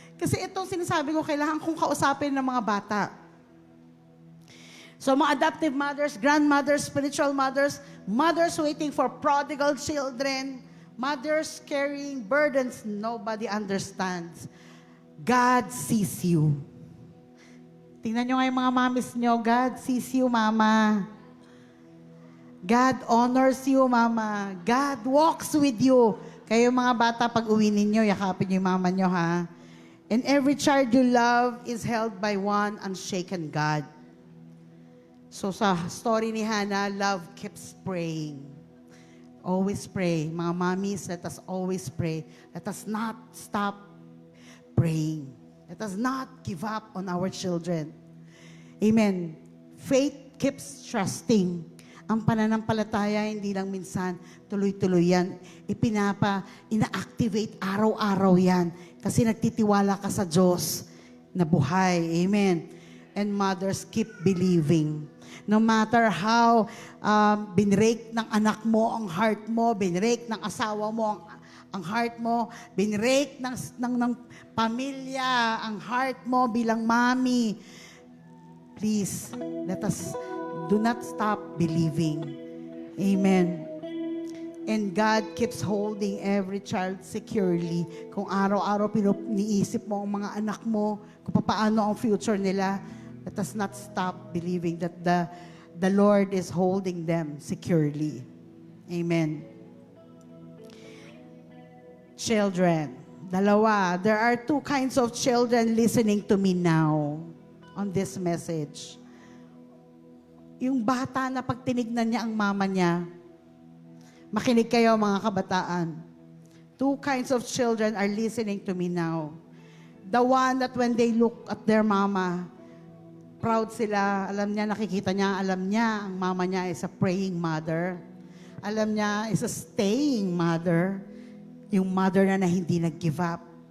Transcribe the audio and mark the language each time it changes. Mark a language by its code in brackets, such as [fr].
[tl] Kasi itong sinasabi ko, kailangan kong kausapin ng mga bata. [en] So mga adoptive mothers, grandmothers, spiritual mothers, mothers waiting for prodigal children, mothers carrying burdens nobody understands. God sees you. [tl] Tingnan nyo nga yung mga mamis nyo, [en] God sees you, mama. God honors you, mama. God walks with you. [tl] Kayo mga bata, pag uwi ninyo, yakapin nyo yung mama nyo, ha? [en] And every child you love is held by one unshaken God. So sa story ni Hannah, love keeps praying. Always pray. Mga mommies, let us always pray. Let us not stop praying. Let us not give up on our children. Amen. Faith keeps trusting. [tl] Ang pananampalataya, hindi lang minsan, tuloy-tuloy yan. Ina-activate araw-araw yan. Kasi nagtitiwala ka sa Diyos na buhay. Amen. [en] And mothers, keep believing. No matter how [tl] binrake ng anak mo ang heart mo, binrake ng asawa mo ang heart mo, binrake ng pamilya ang heart mo bilang mommy, [en] please, let us do not stop believing. [tl] Amen. [en] And God keeps holding every child securely. [tl] Kung araw-araw niisip mo ang mga anak mo, kung paano ang [en] future nila, let us not stop believing that the Lord is holding them securely. Amen. Children. [tl] Dalawa. [en] There are two kinds of children listening to me now on this message. [tl] Yung bata na pag tinignan niya ang mama niya, makinig kayo mga kabataan. [en] Two kinds of children are listening to me now. The one that when they look at their mama, proud sila. [tl] Alam niya, nakikita niya, alam niya, ang mama niya [en] is a praying mother. [tl] Alam niya, [en] is a staying mother. [tl] Yung mother na hindi nag-give up.